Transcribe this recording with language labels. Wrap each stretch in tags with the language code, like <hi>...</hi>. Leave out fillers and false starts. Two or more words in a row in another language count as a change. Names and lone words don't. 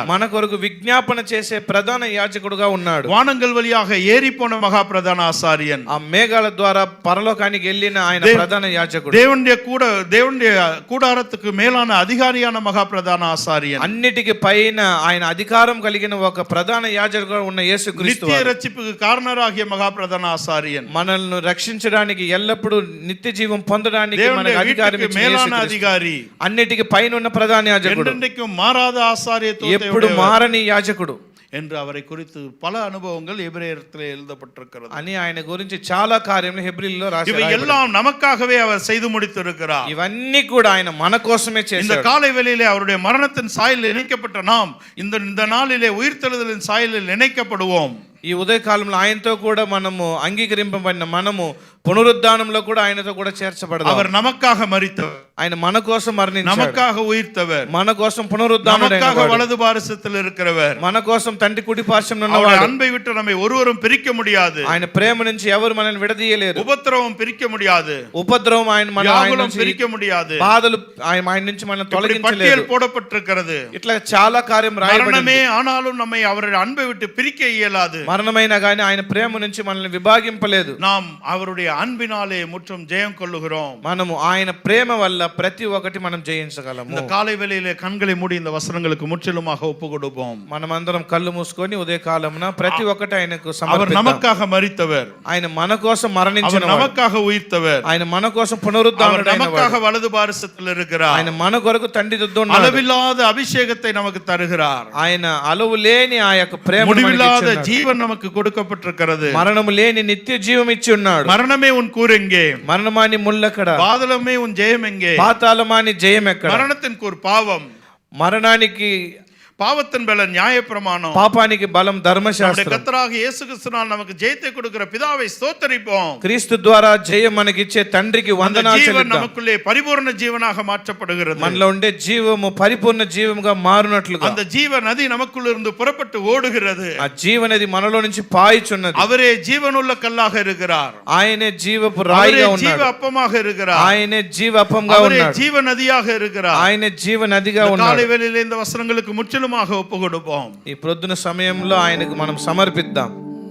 <te>మన కొరకు విజ్ఞాపన చేసే ప్రధాన యాజకుడుగా ఉన్నాడు.</te> <ta>வானங்கள் வழியாக ஏறி போன மகா பிரதான ஆசாரியன்.</ta> <te>ఆ మేఘాల ద్వారా పరలోకానికి వెళ్ళిన ఆయన ప్రధాన యాజకుడు.</te> <ta>దేవుடைய கூடாரத்துக்கு மேலான அதிகாரியான மகா பிரதான ஆசாரியன்.</ta> <te>అన్నిటికి పైన ఆయన అధికారం కలిగిన ఒక ప్రధాన యాజకుడుగా ఉన్న యేసుక్రీస్తు</te> <ta>நித்திய ரட்சிப்புக்கு காரணராகிய மகா பிரதான ஆசாரியன்.</ta> <te>మనల్ని రక్షించడానికి ఎల్లప్పుడూ నిత్య జీవం పొందడానికి మనకు అధికారం ఇచ్చిన</te> <ta>மேலான</ta> <te>యేసుక్రీస్తు.</te> <ta>அதிகாரி.</ta> <te>అన్నిటికి పైన ఉన్న ప్రధాన యాజకుడు.</te> <ta>என்றென்றைக்கும் மாறாத ஆசாரியத்துவத்தை</ta> <te>ఎప్పుడు మారని యాజకుడు</te> <ta>என்று அவரை குறித்து பல அனுபவங்கள் எபிரேயத்திலே எழுதப்பட்டிருக்கிறது.</ta> <te>అని ఆయన గురించి చాలా కార్యములు హెబ్రీల్లో రాశారు.</te> <ta>இவை எல்லாம் நமக்காகவே அவர் செய்து முடித்திருக்கிறார்.</ta> <te>ఇవన్నీ కూడా ఆయన మన కోసమే</te> <ta>இந்த</ta> <te>చేశాడు.</te> <ta>காலை வேளையிலே அவருடைய மரணத்தின் சாயலில் இணைக்கப்பட்ட நாம் இந்த நாளிலே உயிர்த்தெழுதலின் சாயலில் இணைக்கப்படுவோம்.</ta> <te>ఈ ఉదయకాలంలో ఆయనతో కూడా మనము అంగీకరింపబడిన మనము పునరుద్ధానంలో కూడా ఆయనతో కూడా చేర్చబడదాం.</te> <ta>அவர் நமக்காக மரித்தவர்,</ta> <te>ఆయన మన కోసం మరణించాడు,</te> <ta>நமக்காக உயிர்த்தவர்,</ta> <te>మన కోసం పునరుద్ధానుడైన</te> <ta>நமக்காக</ta> <te>వాడు,</te> <ta>வலது பாரசத்தில் இருக்கிறவர்.</ta> <te>మన కోసం తండ్రి కుడి పార్శ్వమున</te> <ta>அவருடைய</ta> <te>ఉన్నవాడు.</te> <ta>அன்பை விட்டு நம்மை ஒருவரும் பிரிக்க முடியாது.</ta> <te>ఆయన ప్రేమ నుంచి ఎవరు మనల్ని విడదీయలేరు.</te> <ta>உபத்திரவம் பிரிக்க முடியாது.</ta> <te>ఉపద్రవం ఆయన మన</te> <ta>வியாகுலம் பிரிக்க முடியாது.</ta> <te>బాధలు ఆయన నుంచి మనల్ని తొలగించలేరు.</te> <ta>பட்டியல் போடப்பட்டிருக்கிறது.</ta> <te>ఇట్లా చాలా కార్యం రాయబడింది.</te> <ta>மரணமே ஆனாலும் நம்மை அவருடைய அன்பை விட்டு பிரிக்க இயலாது.</ta> <te>మరణమైనా కానీ ఆయన ప్రేమ నుంచి మనల్ని విభాగింపలేదు.</te> <ta>நாம் அவருடைய அன்பினாலே முற்றும் ஜெயம் கொள்ளுகிறோம்.</ta> <te>మనము ఆయన ప్రేమ వల్ల ప్రతి ఒక్కటి మనం జయించగలము.</te> <ta>இந்த காலை வேளையிலே கண்களை மூடி இந்த வசனங்களுக்கு முற்றிலுமாக ஒப்பு கொடுப்போம்.</ta> <te>మనమందరం కళ్ళు మూసుకొని ఉదయ కాలమున ప్రతి ఒక్కటి ఆయనకు</te> <ta>அவர்</ta> <te>సమర్పిద్దాం.</te> <ta>நமக்காக மரித்தவர்,</ta> <te>ఆయన మన కోసం మరణించిన</te> <ta>அவர் நமக்காக உயிர்த்தவர்,</ta> <te>ఆయన మన కోసం</te> <ta>அவர்</ta> <te>పునరుద్ధానుడైన</te> <ta>நமக்காக</ta> <te>వాడు.</te> <ta>வலது பாரசத்தில் இருக்கிறார்.</ta> <te>ఆయన మన కొరకు తండ్రి యొద్ద ఉన్నాడు.</te> <ta>அளவில்லாத அபிஷேகத்தை நமக்கு தருகிறார்.</ta> <te>ఆయన అలవు లేని ఆ యొక్క ప్రేమ</te> <ta>முடிவில்லாத ஜீவன் நமக்கு கொடுக்கப்பட்டிருக்கிறது.</ta> <te>మరణము లేని నిత్య జీవం ఇచ్చి ఉన్నాడు.</te> <ta>மரணமே உன் கூர் எங்கே?</ta> <te>మరణమాని ముళ్ళెక్కడ?</te> <ta>பாதாளமே உன் ஜெயம் எங்கே?</ta> <te>పాతాళమాని జయం ఎక్కడ?</te> <ta>மரணத்தின் கூர் பாவம்,</ta> <te>మరణానికి</te> <ta>பாவத்தின் பலன் நியாயப்பிரமாணம்.</ta> <te>పాపానికి బలం</te> <ta>நம்முடைய</ta> <te>ధర్మశాస్త్రం.</te> <ta>கர்த்தராகிய இயேசு கிறிஸ்துவினால் நமக்கு ஜெயத்தை கொடுக்கிற பிதாவை ஸ்தோத்திரிப்போம்.</ta> <te>క్రీస్తు ద్వారా జయం మనకిచ్చే తండ్రికి</te> <ta>அந்த</ta> <te>వందనాలు</te> <ta>ஜீவன்</ta> <te>చెల్లిద్దాం.</te> <ta>நமக்குள்ளே பரிபூர்ண ஜீவனாக மாற்றப்படுகிறது.</ta> <te>మనలో ఉండే జీవము పరిపూర్ణ జీవముగా మారునట్లుగా</te> <ta>அந்த ஜீவ நதி நமக்குள்ள இருந்து புறப்பட்டு ஓடுகிறது.</ta> <te>ఆ జీవనది మనలో నుంచి పాయుచున్నది.</te> <ta>அவரே ஜீவனுள்ள கல்லாக இருக்கிறார்.</ta> <te>ఆయనే జీవపు</te> <ta>அவரே</ta> <te>రాయిగా</te> <ta>ஜீவ</ta> <te>ఉన్నాడు.</te> <ta>அப்பமாக இருக்கிறார்.</ta> <te>ఆయనే జీవ అప్పంగా</te> <ta>அவரே</ta> <te>ఉన్నాడు.</te> <ta>ஜீவ நதியாக இருக்கிறார்.</ta> <te>ఆయనే జీవ నదిగా</te> <ta>இந்த</ta> <te>ఉన్నాడు.</te> <ta>காலை வேளையிலே இந்த வசனங்களுக்கு முற்றிலுமாக ஒப்பு கொடுப்போம்.</ta> <te>ఈ ప్రొద్దున సమయంలో ఆయనకు మనం సమర్పిద్దాం.</te>